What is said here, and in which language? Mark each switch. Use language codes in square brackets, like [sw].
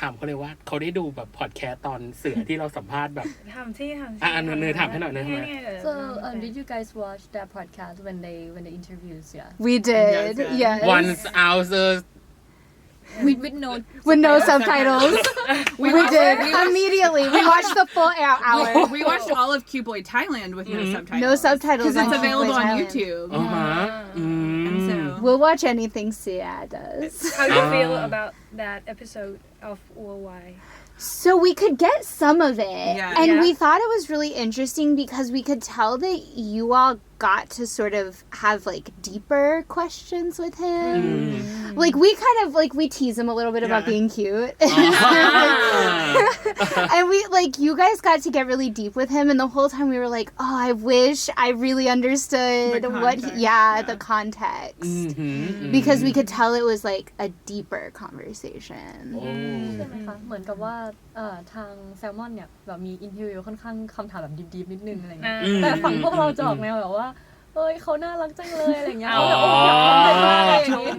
[th] ถามเขาเลยว่าเขาได้ดูแบบพอดแคสต์ตอนเสือที่เราสัมภาษณ์แบบ ถามที่ เนยถามให้หน่อยเนย [en] So did you guys watch that podcast when they interviews? Yeah. We did. Yes, Yes. Once hours With no. With no subtitles. we did. Immediately. We watched the full hour. We watched all of Cute Boy Thailand with no subtitles. No subtitles. Because it's on available Cute Boy on Thailand. YouTube. [th] อ๋อฮะ [en] And so We'll watch anything Sia does. How do you feel about that episode of Worldwide? So we could get some of it. Yeah. And Yeah. we thought it was really interesting because we could tell that you all got to sort of have deeper questions with him. We kind of we tease him a little bit about Yeah. being cute. And we you guys got to get really deep with him and the whole time we were like, "Oh, I wish I really understood The what context, the context." Because we could tell it was a deeper conversation. [th] ใช่ไหมคะเหมือนกับว่าทางแซลมอนเนี่ยแบบมีอินเทอร์วิวค่อนข้างคำถามแบบดิบๆนิดนึงอะไรเงี้ยแต่ฝั่งพวกเราจะออกแนวแบบว่าเอ้ยเขาน่ารักจังเลยอะไรเงี้ยเขาแบบโอ้ยเขาเป็นมากอะไรอย่างงี้